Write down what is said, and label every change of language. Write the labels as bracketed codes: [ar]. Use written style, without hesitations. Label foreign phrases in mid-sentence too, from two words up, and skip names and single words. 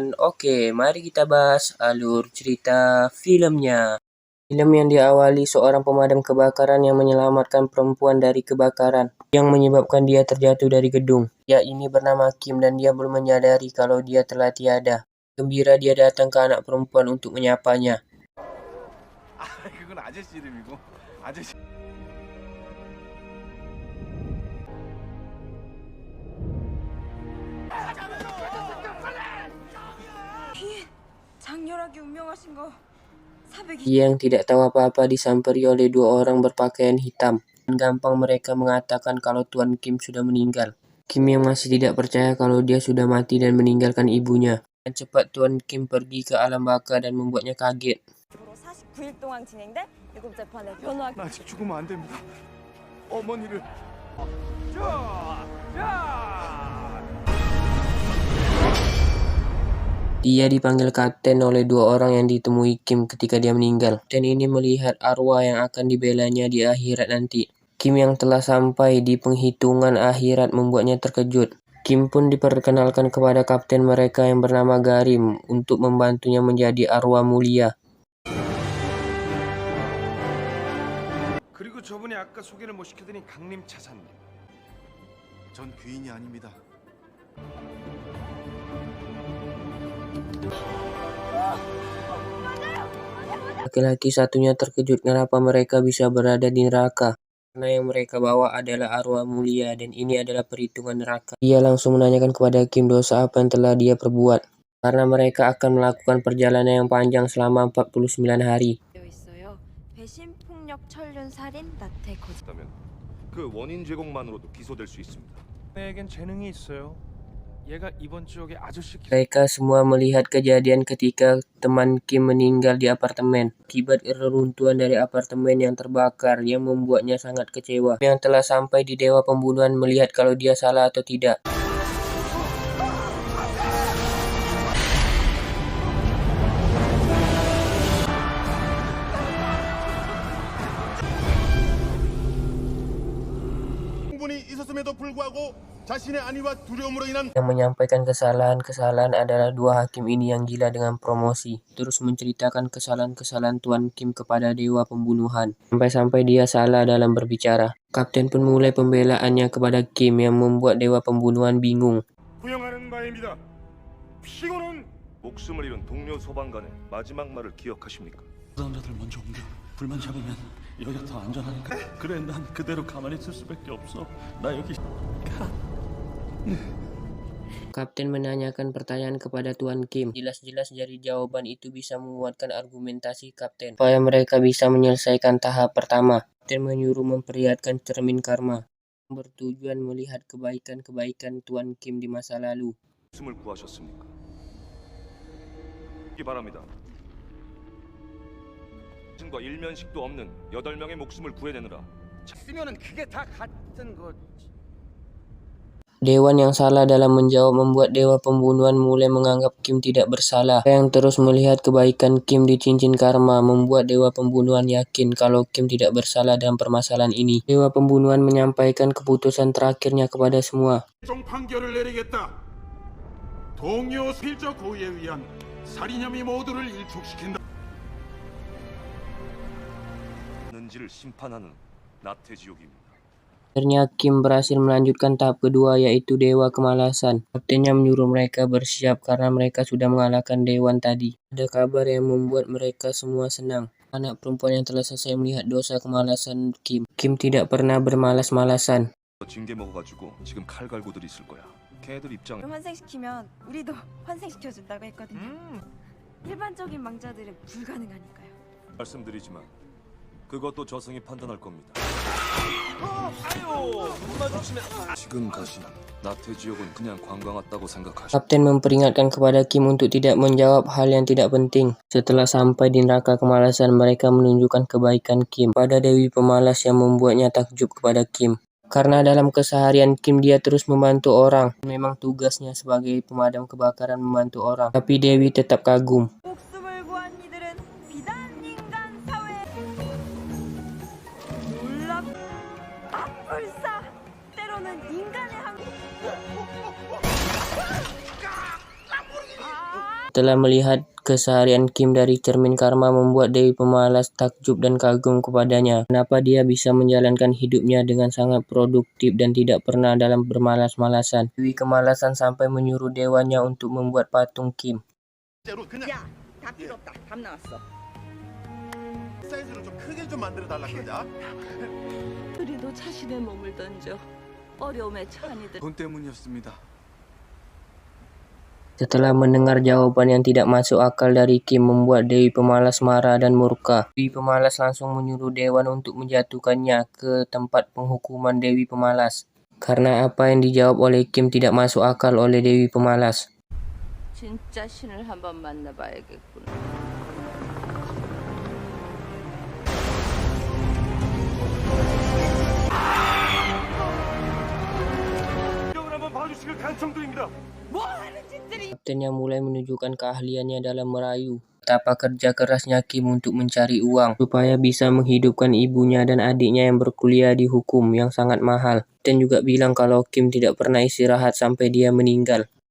[id] Oke, mari kita bahas alur cerita filmnya. Film yang diawali seorang pemadam kebakaran yang menyelamatkan perempuan dari kebakaran yang menyebabkan dia terjatuh dari gedung. Dia ini bernama Kim dan dia belum menyadari kalau dia telah tiada. Gembira dia datang ke anak perempuan untuk menyapanya. [ko] 그건 아저씨 이름이고 아저씨. 장렬하게 운명하신 거 400이 [id] Dia yang tidak tahu apa-apa disamperi oleh dua orang berpakaian hitam. Dan gampang mereka mengatakan kalau Tuan Kim sudah meninggal. Kim yang masih tidak percaya kalau dia sudah mati dan meninggalkan ibunya. Dan cepat Tuan Kim pergi ke alam baka dan membuatnya kaget. [ko] 49일 동안 진행된 유급 재판의 변호한 나 아직 죽으면 안 됩니다. 어머니를. [id] Dia dipanggil kapten oleh dua orang yang ditemui Kim ketika dia meninggal. Dan ini melihat arwah yang akan dibelanya di akhirat nanti. Kim yang telah sampai di penghitungan akhirat membuatnya terkejut. Kim pun diperkenalkan kepada kapten mereka yang bernama Garim untuk membantunya menjadi arwah mulia. [ko] 그리고 저분이 아까 소개를 못 시켜드린 강림 차사님. 전 귀인이 아닙니다. [id] Laki-laki satunya terkejut kenapa mereka bisa berada di neraka. Karena yang mereka bawa adalah arwah mulia dan ini adalah perhitungan neraka. Dia langsung menanyakan kepada Kim dosa apa yang telah dia perbuat. Karena mereka akan melakukan perjalanan yang panjang selama 49 hari. [ko] 되어 있어요. 배신, 폭력, 철륜, 살인, 나태, 거짓. 다면 그 원인 제공만으로도 기소될 수 있습니다. 내겐 재능이 있어요. 얘가 이번 지역의 아저씨 [id] Mereka semua melihat kejadian ketika teman Kim meninggal di apartemen. Akibat reruntuhan dari apartemen yang terbakar yang membuatnya sangat kecewa. Yang telah sampai di Dewa Pembunuhan melihat kalau dia salah atau tidak. [ko] 충분히 있었음에도 불구하고 자신의 안위와 두려움으로 인한 [id] Yang menyampaikan kesalahan-kesalahan adalah dua hakim ini yang gila dengan promosi. Terus menceritakan kesalahan-kesalahan Tuan Kim kepada Dewa Pembunuhan. Sampai-sampai dia salah dalam berbicara. Kapten pun mulai pembelaannya kepada Kim yang membuat Dewa Pembunuhan bingung. [ko] 구형하는 바입니다. 피고는 목숨을 잃은 동료 소방관의 마지막 말을 기억하십니까? 부상자들 먼저 옮겨. 불만 잡으면 여기가 더 안전하니까. 그래, 난 그대로 가만히 있을 수밖에 없어. 나 여기 [id] Kapten menanyakan pertanyaan kepada Tuan Kim. Jelas-jelas dari jawaban itu bisa menguatkan argumentasi Kapten. Supaya mereka bisa menyelesaikan tahap pertama. Kapten menyuruh memperlihatkan cermin karma. Bertujuan melihat kebaikan-kebaikan Tuan Kim di masa lalu. [ko] 목숨을 구하셨습니까? 이 바랍니다. 신과 일면식도 없는 8명의 목숨을 구해내느라 쓰면은 그게 다 같은 거. [id] Dewan yang salah dalam menjawab membuat Dewa Pembunuhan mulai menganggap Kim tidak bersalah. Yang terus melihat kebaikan Kim di cincin karma membuat Dewa Pembunuhan yakin kalau Kim tidak bersalah dalam permasalahan ini. Dewa Pembunuhan menyampaikan keputusan terakhirnya kepada semua. [ko] 최종 판결을 내리겠다. 동요 필적 고의에 의한 살인 혐의 모두를 일촉시킨다. 는지를 심판하는 나태지옥입니다. [id] Akhirnya Kim berhasil melanjutkan tahap kedua yaitu Dewa Kemalasan. Kaptennya menyuruh mereka bersiap karena mereka sudah mengalahkan Dewan tadi. Ada kabar yang membuat mereka semua senang. Anak perempuan yang telah selesai melihat dosa kemalasan Kim. Kim tidak pernah bermalas-malasan. [ko] 징계 먹어가지고 지금 칼 갈고들 있을 거야. 걔들 입장에 환생시키면 우리도 환생시켜준다고 했거든요. 일반적인 망자들은 불가능하니까요. 말씀드리지만 그것도 저승이 판단할 겁니다. 지금 다시 나태지옥은 그냥 관광 왔다고 생각하시. [id] Kapten memperingatkan kepada Kim untuk tidak menjawab hal yang tidak penting. Setelah sampai di neraka kemalasan, mereka menunjukkan kebaikan Kim pada Dewi Pemalas yang membuatnya takjub kepada Kim. Karena dalam keseharian Kim dia terus membantu orang. Memang tugasnya sebagai pemadam kebakaran membantu orang. Tapi Dewi tetap kagum. [ko] 목숨을 구한 이들은 비단 인간 사회. 놀랍. 불사. 때로는 인간의 한. [id] Setelah melihat keseharian Kim dari cermin karma membuat Dewi Pemalas takjub dan kagum kepadanya. Kenapa dia bisa menjalankan hidupnya dengan sangat produktif dan tidak pernah dalam bermalas-malasan. Dewi kemalasan sampai menyuruh dewanya untuk membuat patung Kim. [ko] 야, 다 필요 없다. 답 나왔어. 사이즈로 좀 크게 좀 만들어 달라 그러자. 우리도 자신의 몸을 던져 어려움에 처한 이들 돈 때문이었습니다. [id] Setelah mendengar jawaban yang tidak masuk akal dari Kim membuat Dewi Pemalas marah dan murka. Dewi Pemalas langsung menyuruh Dewan untuk menjatuhkannya ke tempat penghukuman Dewi Pemalas. Karena apa yang dijawab oleh Kim tidak masuk akal oleh Dewi Pemalas. [ko] 진짜 신을 한번 만나봐야겠구나. 이력을 한번 봐주시길 간청드립니다. [id] Kapten yang mulai menunjukkan keahliannya dalam merayu. Betapa kerja kerasnya Kim untuk mencari uang supaya bisa menghidupkan ibunya dan adiknya yang berkuliah di hukum yang sangat mahal. Dan juga bilang kalau Kim tidak pernah istirahat sampai dia meninggal.